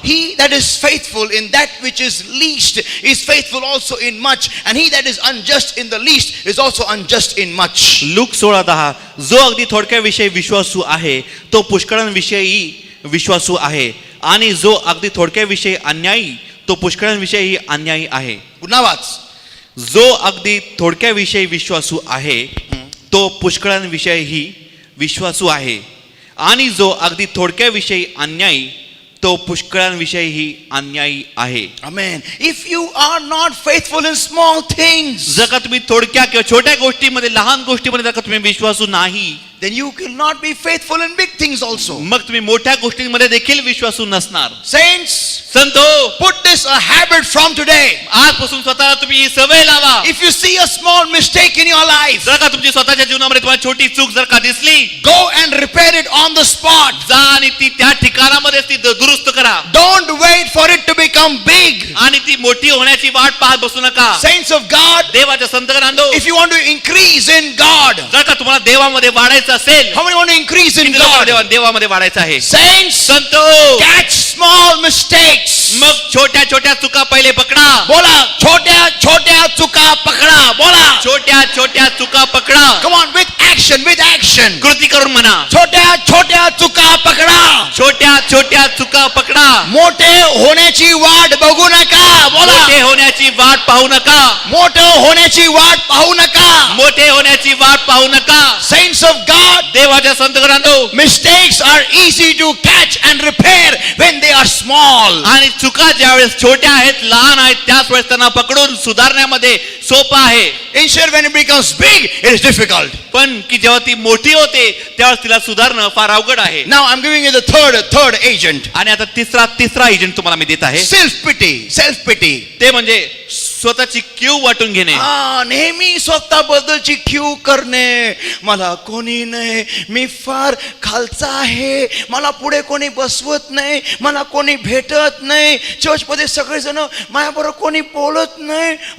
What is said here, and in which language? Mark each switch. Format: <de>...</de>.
<en>He that is faithful in that which is least is faithful also in much, and he that is unjust in the least is also unjust in much.</en> <mr>Look 16:10. जो अगदी थोडक्या विषयी विश्वासू आहे, तो पुष्कळांविषयी विश्वासू आहे, आणि जो अगदी थोडक्या विषयी अन्यायी, तो पुष्कळांविषयी अन्यायी आहे. पुन्हा वाच. जो अगदी थोडक्या विषयी विश्वासू आहे, तो पुष्कळांविषयी विश्वासू आहे, आणि जो अगदी थोडक्या विषयी अन्यायी, तो पुष्कळांविषयी अन्यायी आहे. Amen.</mr> <en>If you are not faithful in small things,</en> <mr>जर का तुम्ही थोडक्या किंवा छोट्या गोष्टीमध्ये, लहान गोष्टीमध्ये जर का तुम्ही विश्वासू नाही,</mr> <en>then you will not be faithful in big things also.</en> <mr>मग तुम्ही मोठ्या गोष्टींमध्ये देखील विश्वासू नसणार.</mr> <en>Saints,</en> <mr>संतो,</mr> <en>put this a habit from today.</en> <mr>आजपासून स्वतःला तुम्ही ही सवय लावा.</mr> <en>If you see a small mistake in your life,</en> <mr>जर का तुमची स्वतःच्या जीवनामध्ये तुम्हाला छोटी चूक जर का दिसली,</mr> <en>go and repair it on the spot.</en> <mr>जा आणि ती त्या ठिकाणामध्ये ती दुरुस्त करा.</mr> <en>Don't wait for it to become big.</en> <mr>आणि ती मोठी होण्याची वाट पाहत बसू नका.</mr> <en>Saints of God,</en> <mr>देवाच्या संत गणांनो,</mr> <en>if you want to increase in God,</en> <mr>जर का तुम्हाला देवामध्ये वाढायचं असेल,</mr> <en>how many want to increase in</en> <mr>किती लोकांना</mr> <en>God?</en> <mr>देवामध्ये वाढायचं आहे?</mr> <en>Saints,</en> <mr>संतो,</mr> <en>catch small mistakes.</en> <mr>मग छोट्या छोट्या चुका पहिले पकडा. बोला, छोट्या चुका पकडा. बोला, छोट्या छोट्या चुका पकडा.</mr> <en>come on, with action. Action.</en> <mr>कृती करून म्हणा. छोट्या छोट्या चुका पकडा. छोट्या छोट्या चुका पकडा. मोठे होण्याची वाट बघू नका. बोला. मोठे होण्याची वाट पाहू नका. मोठं होण्याची वाट पाहू नका. मोठे होण्याची वाट पाहू नका.</mr> <en>Saints of God,</en> <mr>देवाच्या संतगणांनो,</mr> <en>mistakes are easy to catch and repair when they are small.</en> <mr>आणि चुका ज्यावेळेस छोट्या आहेत, लहान आहेत, त्याच वेळेस त्यांना पकडून सुधारण्यामध्ये सोपं आहे.</mr> <en>Instead, when it becomes big, it is difficult.</en> <mr>पण की जेव्हा ती मोठी होते त्यावेळेस तिला सुधारणं फार अवघड आहे.</mr> <en>Now I'm giving you the third agent.</en> <mr>आणि आता तिसरा एजंट तुम्हाला मी देत आहे.</mr> <en>Self pity.</en> <mr>ते म्हणजे स्वतःची कीव वाटून घेणे. नेहमी स्वतःबद्दलची कीव करणे. मला कोणी नाही, मी फार खालचा आहे, मला पुढे कोणी बसवत नाही, मला कोणी भेटत नाही, चर्चमध्ये सगळेजण माझ्याबरोबर कोणी बोलत नाही.</mr>